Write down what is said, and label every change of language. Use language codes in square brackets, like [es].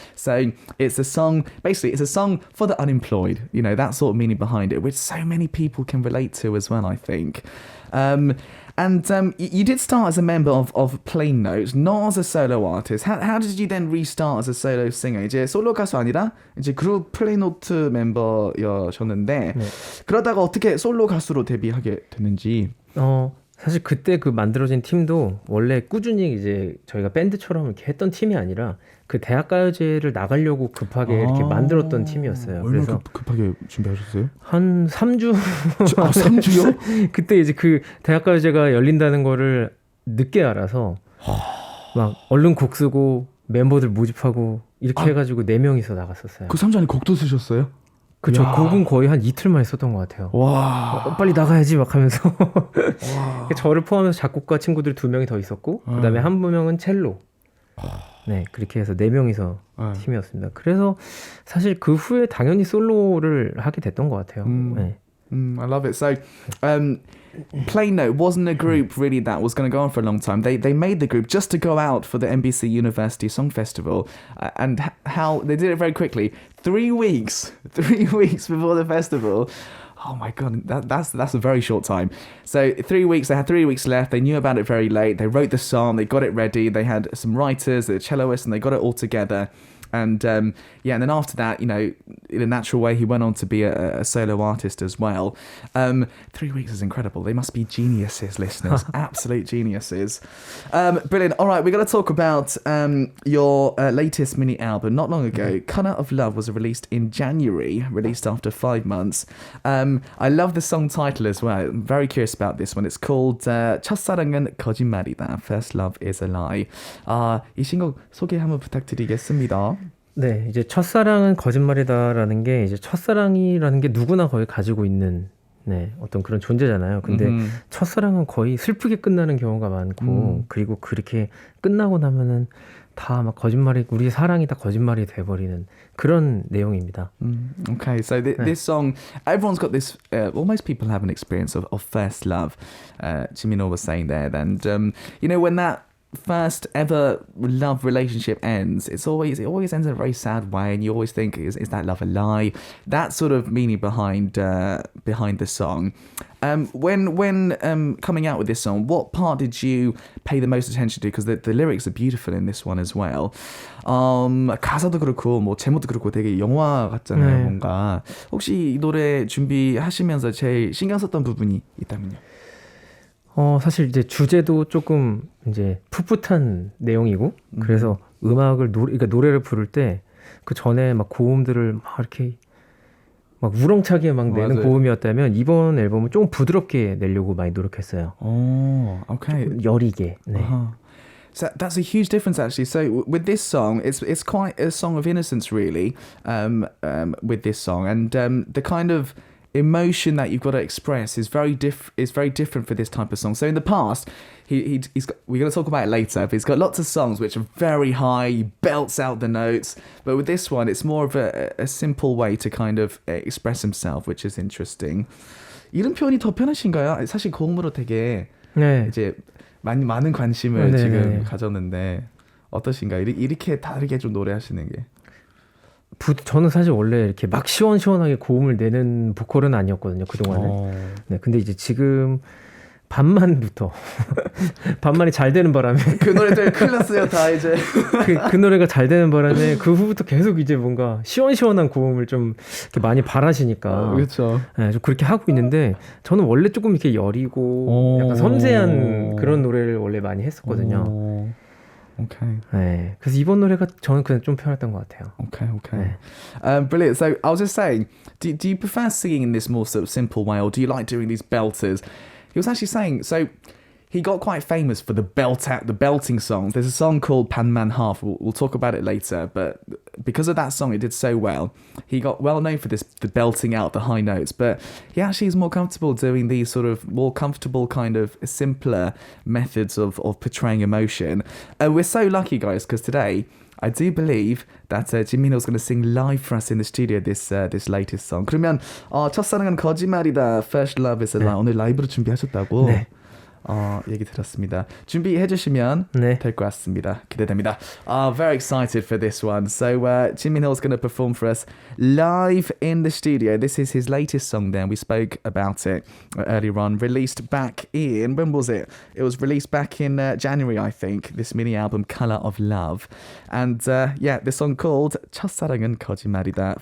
[en] So, it's a song. Basically, it's a song for the unemployed. That sort of meaning behind it, which so many people can relate to as well, I think. You did start as a member of Plain Note, not as a solo artist. How did you then restart as a solo singer? [ko] 이제 솔로 가수 아니라 이제 그룹 Plain Note 멤버였었는데 그러다가 어떻게 솔로 가수로 데뷔하게 됐는지. 사실 그때 그 만들어진 팀도 원래 꾸준히 이제 저희가 밴드처럼 이렇게 했던 팀이 아니라 그 대학가요제를 나가려고 급하게 이렇게 만들었던 팀이었어요. 얼마나 그래서 급하게 준비하셨어요? 한 3주? 3주요? 그때 이제 그 대학가요제가 열린다는 거를 늦게 알아서 막 얼른 곡 쓰고 멤버들 모집하고 이렇게 해가지고 4명이서 나갔었어요. 그 3주 안에 곡도 쓰셨어요? 그쵸. 곡은 거의 한 이틀만 썼던 것 같아요. 와. 빨리 나가야지 막 하면서. 저를 포함해서 작곡가 친구들 2명이 더 있었고, 그 다음에 한 명은 첼로. 네, 그렇게 해서 4명이서 팀이었습니다. 그래서 사실 그 후에 당연히 솔로를 하게 됐던 것 같아요. 네. [en] I love it. So, Plain Note wasn't a group really that was going to go on for a long time. They made the group just to go out for the NBC University Song Festival, and how they did it very quickly. 3 weeks before the festival. Oh my god, that's a very short time. So 3 weeks, they had 3 weeks left. They knew about it very late. They wrote the song, they got it ready. They had some writers, the celloists, and they got it all together. And and then after that, in a natural way, he went on to be a solo artist as well. 3 weeks is incredible. They must be geniuses, listeners. Absolute geniuses. Brilliant. All right, we're going to talk about your latest mini album. Not long ago, Color of Love was released in January, released after 5 months. I love the song title as well. I'm very curious about this one. It's called 첫사랑은 거짓말이다. First Love is a Lie. [ko] 이 신곡 소개 한번 부탁드리겠습니다. 네, 이제 첫사랑은 거짓말이다라는 게 이제 첫사랑이라는 게 누구나 거의 가지고 있는 어떤 그런 존재잖아요. 근데 첫사랑은 거의 슬프게 끝나는 경우가 많고 그리고 그렇게 끝나고 나면은 다 막 거짓말이 우리의 사랑이 다 거짓말이 돼버리는 그런 내용입니다. [en] Okay, so this song, everyone's got this. Almost people have an experience of first love. Jin Minho was saying there, and when that first ever love relationship ends, it always ends in a very sad way, and you always think, is that love a lie? That sort of meaning behind the song. When coming out with this song, what part did you pay the most attention to? Because the lyrics are beautiful in this one as well. [ko] 가사도 그렇고 뭐 제목도 그렇고 되게 영화 같잖아요. 뭔가 혹시 이 노래 준비하시면서 제일 신경 썼던 부분이 있다면요? 사실 이제 주제도 조금 이제 풋풋한 내용이고 그래서 그러니까 노래를 부를 때 그 전에 막 고음들을 막 이렇게 막 우렁차게 막 내는 맞아요. 고음이었다면 이번 앨범은 조금 부드럽게 내려고 많이 노력했어요. [en] Okay. [ko] 여리게. 네. [en] So that's a huge difference, actually. So with this song, it's quite a song of innocence, really. With this song, and the kind of emotion that you've got to express is very different for this type of song. So in the past, he's got, we're going to talk about it later, but he's got lots of songs which are very high, he belts out the notes. But with this one, it's more of a simple way to kind of express himself, which is interesting. [ko] 이런 표현이 더 편하신가요? 사실 고음으로 되게 이제 많은 관심을 지금 가졌는데 어떠신가요? 이렇게 다르게 좀 노래하시는 게. 저는 사실 원래 이렇게 막 시원시원하게 고음을 내는 보컬은 아니었거든요, 그동안은. 네, 근데 이제 지금 반만이 잘 되는 바람에 그 노래 때문에 큰일 났어요, 다 이제. 그 노래가 잘 되는 바람에 그 후부터 계속 이제 뭔가 시원시원한 고음을 좀 이렇게 많이 바라시니까. 그렇죠. 네, 좀 그렇게 하고 있는데 저는 원래 조금 이렇게 여리고 약간 섬세한 그런 노래를 원래 많이 했었거든요. [en] Okay. [ko] 네, 그래서 이번 노래가 저는 그냥 좀 편했던 것 같아요. [en] Okay. Brilliant. So I was just saying, do you prefer singing in this more sort of simple way, or do you like doing these belters? He was actually saying, so he got quite famous for the belting songs. There's a song called Panman Half. We'll talk about it later, but because of that song, it did so well. He got well known for the belting out the high notes, but he actually is more comfortable doing these sort of more comfortable kind of simpler methods of portraying emotion. We're so lucky, guys, because today I do believe that Jin Minho is going to sing live for us in the studio this latest song. [ko] 그러면 첫사랑은 거짓말이다. [en] First Love is a Lie. [ko] 오늘 라이브로 준비하셨다고. 네. 얘기 들었습니다. 준비해 주시면 될 것 같습니다. 기대됩니다. [en] Very excited for this one. So Jin Minho is going to perform for us live in the studio. This is his latest song then. We spoke about it earlier on. Released back in, when was it? It was released back in January, I think. This mini album, Color of Love. And the song called 첫사랑은 거짓말이다.